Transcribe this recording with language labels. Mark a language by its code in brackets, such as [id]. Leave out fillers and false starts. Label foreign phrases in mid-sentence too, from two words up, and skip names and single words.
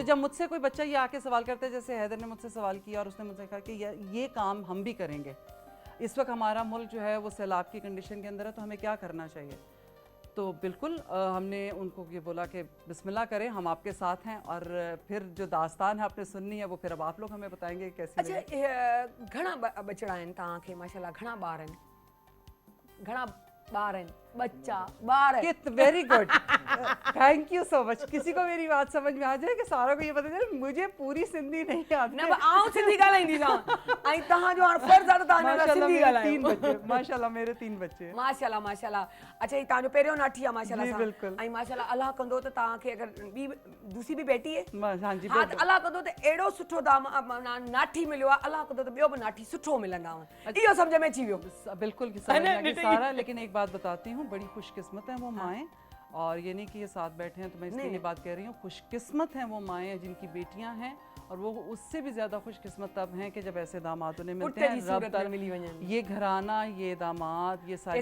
[ur] تو جب مجھ سے کوئی بچہ یہ آ کے سوال کرتا ہے، جیسے حیدر نے مجھ سے سوال کیا اور اس نے مجھ سے کہا کہ یہ کام ہم بھی کریں گے، اس وقت ہمارا ملک جو ہے وہ سیلاب کی کنڈیشن کے اندر ہے، تو ہمیں کیا کرنا چاہیے? تو بالکل ہم نے ان کو یہ بولا کہ بسم اللہ کریں، ہم آپ کے ساتھ ہیں، اور پھر جو داستان ہے آپ نے سننی ہے وہ پھر اب آپ لوگ ہمیں بتائیں گے کیسی لگی. اچھا, [sd] घणा बचड़ा आहिनि तव्हांखे माशाल्लाह, घणा ॿार आहिनि, घणा ॿार आहिनि, बच्चा ॿार आहिनि? [en] kit very good, thank you so much. [ur] کسی کو میری بات سمجھ میں آ جائے کہ سارہ کو یہ پتا چلے مجھے پوری سندھی نہیں آتی. [sd] न आऊं सिंधी ॻाल्हाईंदीसांव, ऐं तव्हांजो हाणे फर्ज़ आहे त तव्हां हिन लाइ सिंधी ॻाल्हायो। [ur] ماشاءاللہ میرے 3 بچے. [sd] माशाल्लाह माशाल्लाह। अच्छा, ही तव्हांजो पहिरियों नाठी आहे माशाल्लाह जी, सां। बिल्कुल। ऐं माशाल्लाह अलाह कंदो त तव्हांखे अगरि [ur] دوسری بھی بیٹی ہے, [sd] हाँ जी, हाँ, त अलाह कंदो त अहिड़ो सुठो नाठी मिलियो आहे, अलाह कंदो त ॿियो बि नाठी सुठो मिलंदाव। इहो सम्झ में अची वियो। [ur] بالکل سمجھ میں آ گئی سارہ۔ لیکن ایک بات بتاتی ہوں، بڑی خوش قسمت ہیں وہ مائیں، اور یہ نہیں کہ یہ ساتھ بیٹھے ہیں تو میں اس کے لیے بات کہہ رہی ہوں، خوش قسمت ہیں وہ مائیں جن کی بیٹیاں ہیں، اور وہ اس سے بھی زیادہ خوش قسمت تب ہیں کہ جب ایسے داماد انہیں ملتے ہیں، رب تک یہ گھرانہ، یہ داماد، یہ ساری